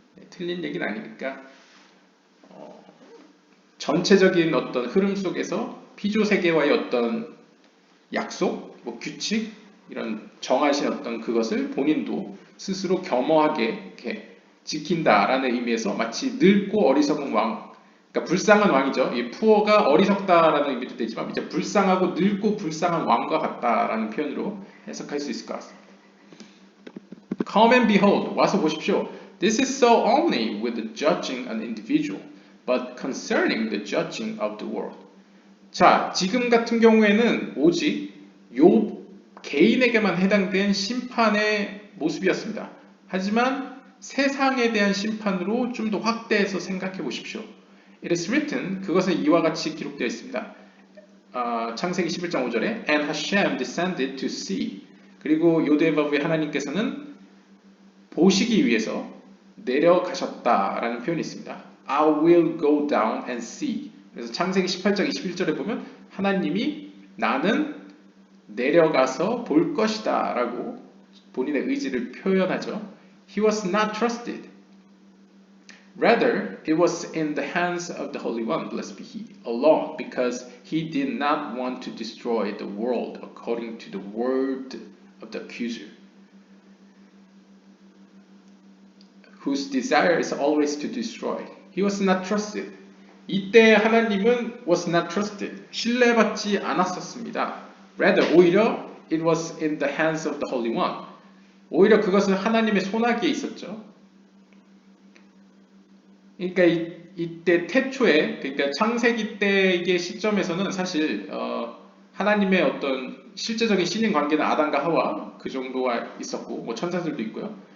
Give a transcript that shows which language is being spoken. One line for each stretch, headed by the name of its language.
Korean: 틀린 얘기는 아니니까 전체적인 어떤 흐름 속에서 피조 세계와의 어떤 약속, 뭐 규칙 이런 정하신 어떤 그것을 본인도 스스로 겸허하게 이렇게 지킨다라는 의미에서 마치 늙고 어리석은 왕, 그러니까 불쌍한 왕이죠. 이 푸어가 어리석다라는 의미도 되지만 이제 불쌍하고 늙고 불쌍한 왕과 같다라는 표현으로 해석할 수 있을 것 같습니다.
English: Come and behold,
Korean: 와서 보십시오.
English: This is so only with the judging an individual, but concerning the judging of the world.
Korean: 자, 지금 같은 경우에는 오직 욥 개인에게만 해당된 심판의 모습이었습니다. 하지만 세상에 대한 심판으로 좀 더 확대해서 생각해 보십시오.
English: It is written,
Korean: 그것은 이와 같이 기록되어 있습니다. 창세기 11장 5절에
English: And Hashem descended to see.
Korean: 그리고 요데바브의 하나님께서는 보시기 위해서 내려가셨다라는 표현이 있습니다.
English: I will go down and see.
Korean: 그래서 창세기 18장 21절에 보면 하나님이 나는 내려가서 볼 것이다 라고 본인의 의지를 표현하죠.
English: He was not trusted. Rather, it was in the hands of the Holy One, blessed be He, alone, because He did not want to destroy the world according to the word of the accuser, whose desire is always to destroy. He was not trusted.
Korean: 이때 하나님은
English: was not trusted.
Korean: 신뢰받지 않았었습니다.
English: Rather,
Korean: 오히려
English: it was in the hands of the Holy One.
Korean: 오히려 그것은 하나님의 손아귀에 있었죠. 그러니까 이때 태초에, 그러니까 창세기 때의 시점에서는 사실 하나님의 어떤 실제적인 신인 관계는 아담과 하와 그 정도가 있었고, 뭐 천사들도 있고요.